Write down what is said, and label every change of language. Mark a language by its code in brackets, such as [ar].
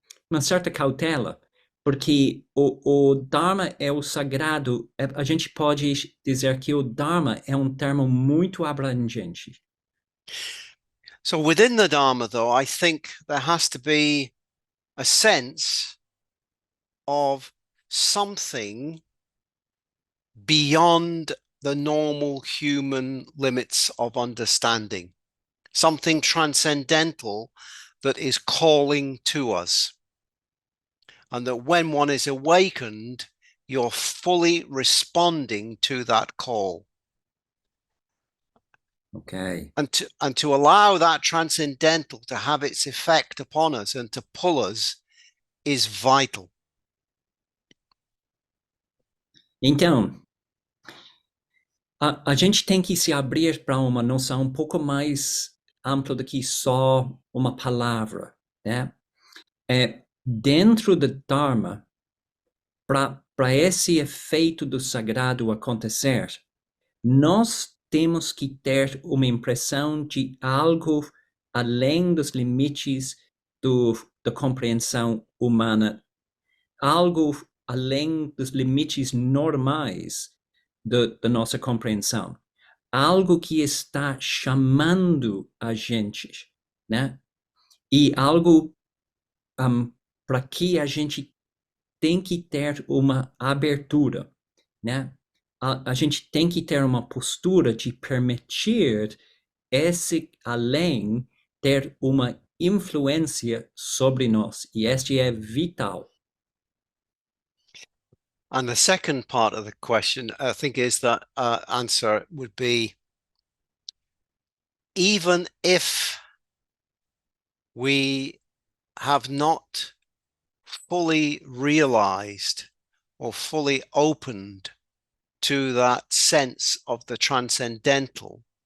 [pt] uma certa cautela, porque o Dharma é o sagrado. A gente pode dizer que o Dharma é um termo muito abrangente. [en] So within the Dharma, though, I think there has to be a sense of something beyond the normal human limits of understanding, something transcendental that is calling to us. And that when one is awakened, you're fully responding to that call. Ok. And to allow that transcendental to have its effect upon us and to pull us is vital. [pt] Então, a gente tem que se abrir para uma noção um pouco mais ampla do que só uma palavra, né? Dentro do Dharma, para esse efeito do sagrado acontecer, nós temos que ter uma impressão de algo além dos limites da compreensão humana, algo além dos limites normais da nossa compreensão, algo que está chamando a gente, né? E algo para que a gente tem que ter uma abertura, né? A gente tem que ter uma postura de permitir esse além ter uma influência sobre nós, e este é vital. [en] And the second part of the question, I think, is that answer would be, even if we have not fully realized or fully opened to that sense of the transcendental,